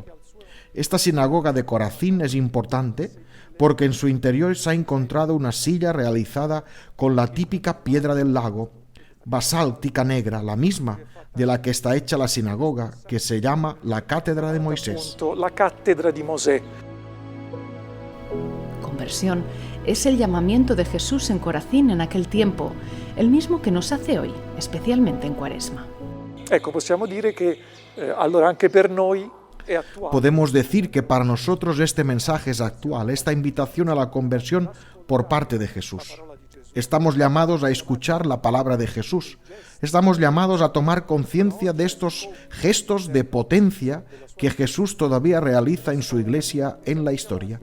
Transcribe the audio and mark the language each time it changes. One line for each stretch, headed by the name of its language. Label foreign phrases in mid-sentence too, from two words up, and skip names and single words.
Spanish: Esta sinagoga de Corazín es importante porque en su interior se ha encontrado una silla realizada con la típica piedra del lago, basáltica negra, la misma de la que está hecha la sinagoga, que se llama la Cátedra de Moisés.
Italian: La Cátedra di Mosè.
Spanish: Conversión es el llamamiento de Jesús en Corazín en aquel tiempo, el mismo que nos hace hoy, especialmente en Cuaresma.
Italian: Ecco, possiamo dire che allora anche per noi è attuale.
Spanish: Podemos decir que para nosotros este mensaje es actual, esta invitación a la conversión por parte de Jesús. Estamos llamados a escuchar la palabra de Jesús. Estamos llamados a tomar conciencia de estos gestos de potencia que Jesús todavía realiza en su iglesia en la historia.